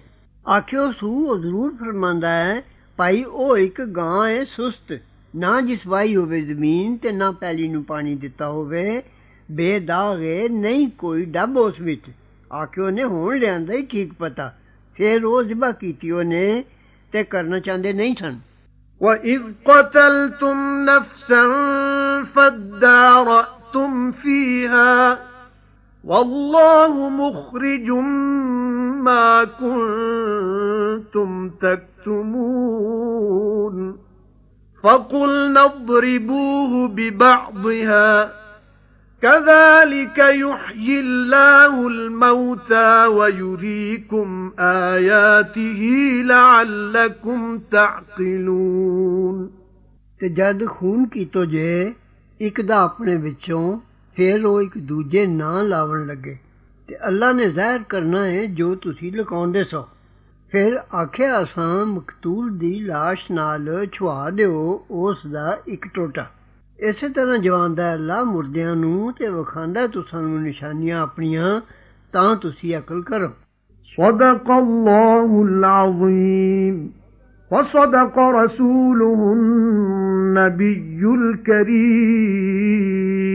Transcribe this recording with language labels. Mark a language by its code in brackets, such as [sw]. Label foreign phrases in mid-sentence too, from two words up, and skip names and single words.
[pa] ਆਖਿਓ ਸੂ ਉਹ ਜ਼ਰੂਰ ਫਰਮਾਂਦਾ ਹੈ, ਭਾਈ ਉਹ ਇੱਕ ਗਾਂ ਹੈ ਸੁਸਤ, ਨਾ ਜਿਸ ਵਾਈ ਹੋਵੇ ਜ਼ਮੀਨ ਤੇ ਨਾ ਪੈਲੀ ਨੂੰ ਪਾਣੀ ਦਿੱਤਾ ਹੋਵੇ, ਬੇਦਾਗ ਏ, ਨਹੀਂ ਕੋਈ ਡੱਬ ਉਸ ਵਿੱਚ। ਆਖਿਓ ਨੇ ਹੁਣ ਲਿਆਂਦਾ ਹੀ ਠੀਕ ਪਤਾ। ਫਿਰ ਉਹ ਜ਼ਿਬਾ ਕੀਤੀ ਉਹਨੇ ਤੇ ਕਰਨਾ ਚਾਹੁੰਦੇ ਨਹੀਂ ਸਨ। [ar] وَإِذْ قَتَلْتُمْ نَفْسًا فَادَّارَأْتُمْ فِيهَا وَاللَّهُ مُخْرِجٌ مَا كُنتُمْ تَكْتُمُونَ فَقُلْنَا اضْرِبُوهُ بِبَعْضِهَا كَذَلِكَ يُحْيِي اللَّهُ الْمَوْتَى وَيُرِيكُمْ آيَاتِهِ لَعَلَّكُمْ تَعْقِلُونَ [pa] ਤੇ ਜਦ ਖੂਨ ਕੀਤੋ ਜੇ ਇੱਕ ਦਾ ਆਪਣੇ ਵਿੱਚੋਂ, ਫਿਰ ਉਹ ਇੱਕ ਦੂਜੇ ਨਾਂ ਲਾਵਣ ਲੱਗੇ ਤੇ ਅੱਲਾ ਨੇ ਜ਼ਾਹਿਰ ਕਰਨਾ ਹੈ ਜੋ ਤੁਸੀਂ ਲੁਕਾਉਂਦੇ ਸੋ। ਫਿਰ ਆਖਿਆ ਅਸਾਂ ਮਕਤੂਲ ਦੀ ਲਾਸ਼ ਨਾਲ ਛੁਆ ਦਿਓ ਉਸ ਦਾ ਇੱਕ ਟੋਟਾ। ਇਸੇ ਤਰ੍ਹਾਂ ਜਵਾਨਦਾ ਅੱਲਾ ਮੁਰਦਿਆਂ ਨੂੰ ਤੇ ਵਿਖਾਉਂਦਾ ਤੁਸਾਂ ਨੂੰ ਨਿਸ਼ਾਨੀਆਂ ਆਪਣੀਆਂ, ਤਾਂ ਤੁਸੀਂ ਅਕਲ ਕਰੋ। [ar] صدق الله العظيم وصدق رسوله النبي الكريم